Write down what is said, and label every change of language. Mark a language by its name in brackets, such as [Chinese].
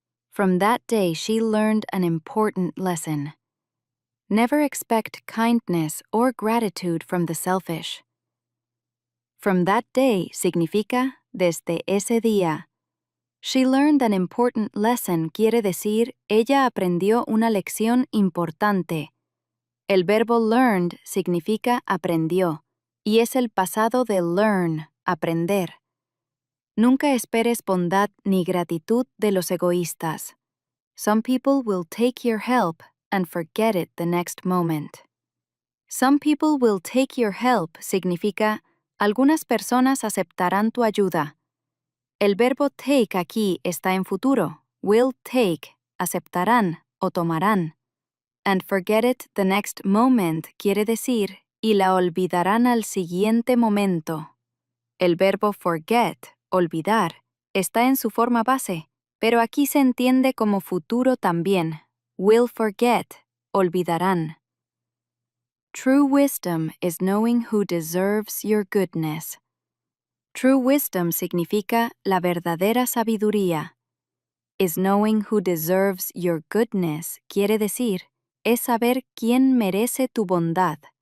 [English] From that day she learned an important lesson. Never expect kindness or gratitude from the selfish. From that day [Spanish] significa desde ese día. [English] She learned an important lesson [Spanish] quiere decir ella aprendió una lección importante. El verbo learned significa aprendió y es el pasado de learn, aprender. Nunca esperes bondad ni gratitud de los egoístas. [English] Some people will take your help and forget it the next moment. Some people will take your help [Spanish] significa algunas personas aceptarán tu ayuda. El verbo take aquí está en futuro. [English] Will take, [Spanish] aceptarán o tomarán. [English] And forget it the next moment [Spanish] quiere decir y la olvidarán al siguiente momento. El verbo forget, olvidar, está en su forma base, pero aquí se entiende como futuro también. [English] Will forget, olvidarán. True wisdom is knowing who deserves your goodness. True wisdom [Spanish] significa la verdadera sabiduría. [English] Is knowing who deserves your goodness [Spanish] quiere decir es saber quién merece tu bondad.